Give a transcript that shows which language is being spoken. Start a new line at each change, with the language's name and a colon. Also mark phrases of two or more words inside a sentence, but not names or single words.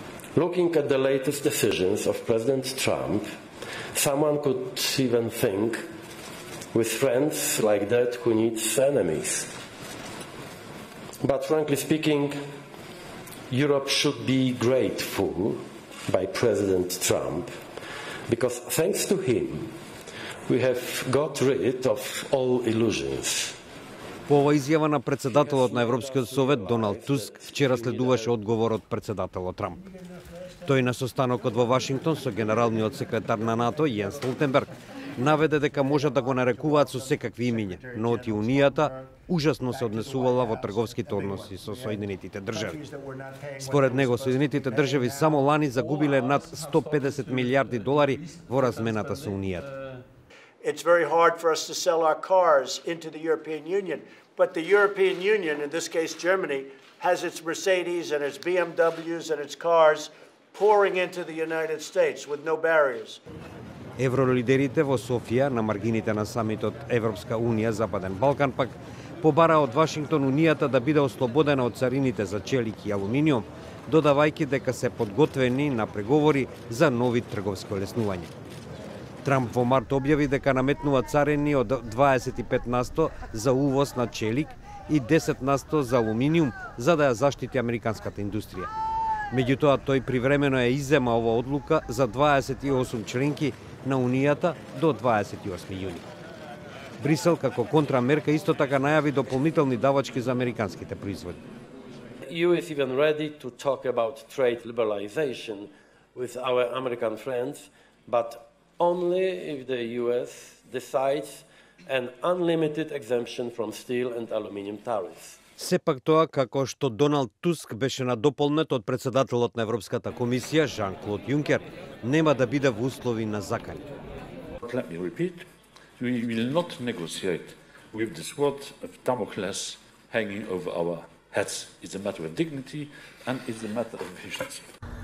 English: Looking at the latest decisions of President Trump, someone could even think, with friends like that, who needs enemies? But frankly speaking, Europe should be grateful by President Trump, because thanks to him, we have got rid of all illusions.
Macedonian: По ова изјава на председателот на Европскиот совет Доналд Туск вчера следуваше одговор од председателот Трамп. Тој на состанокот во Вашингтон со генералниот секретар на НАТО Јенс Столтенберг наведе дека можат да го нарекуваат со секакви имиња, но оти Унијата ужасно се однесувала во трговските односи со Соединетите држави. Според него, Соединетите држави само лани загубиле над 150 милијарди долари во размената со Унијата.
English: It's very hard for us to sell our cars into the European Union, but the European Union, in this case Germany, has its Mercedes and its BMWs and its cars pouring into the United States with no barriers.
Macedonian: Евролидерите во Софија на маргините на самитот Европска Унија Западен Балкан пак побара од Вашингтон Унијата да биде ослободена од царините за челик и алуминиум, додавајќи дека се подготвени на преговори за нови трговски олеснувања. Трамп во март објави дека наметнува царини од 25% за увоз на челик и 10% за алуминиум за да ја заштити американската индустрија. Меѓутоа, тој привремено ја иззема ова одлука за 28 членки на Унијата до 28 јуни. Брисел како контрамерка исто така најави дополнителни давачки за американските производи.
English: EU is even ready to talk about trade liberalization with our American friends, but only if the US decides an unlimited exemption from steel and aluminum tariffs.
Macedonian: Сепак тоа, како што Доналд Туск беше надополнет од председателот на Европската комисија Жан-Клод Јункер, нема да биде во услови на закани.
English: Let me repeat, we will not negotiate with the sword of Damocles hanging over our heads. It's a matter of dignity and it's a matter of efficiency.